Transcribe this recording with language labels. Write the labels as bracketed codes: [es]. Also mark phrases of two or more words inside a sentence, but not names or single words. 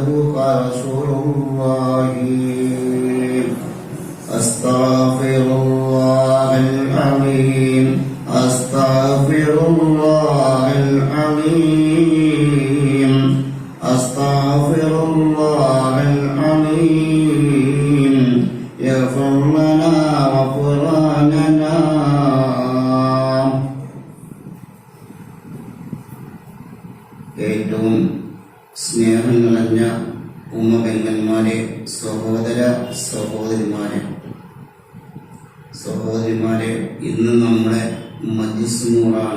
[ar] قال رسول الله: أستغفر الله العظيم أستغفر الله العظيم أستغفر الله العظيم يغفر لنا وغفراننا. [ml] ഏറ്റവും സ്നേഹം നിറഞ്ഞ ഉമ്മപെങ്ങന്മാരെ, സഹോദര സഹോദരിമാരെ, ഇന്ന് നമ്മുടെ മജ്‌ലിസ് നൂറാണ്.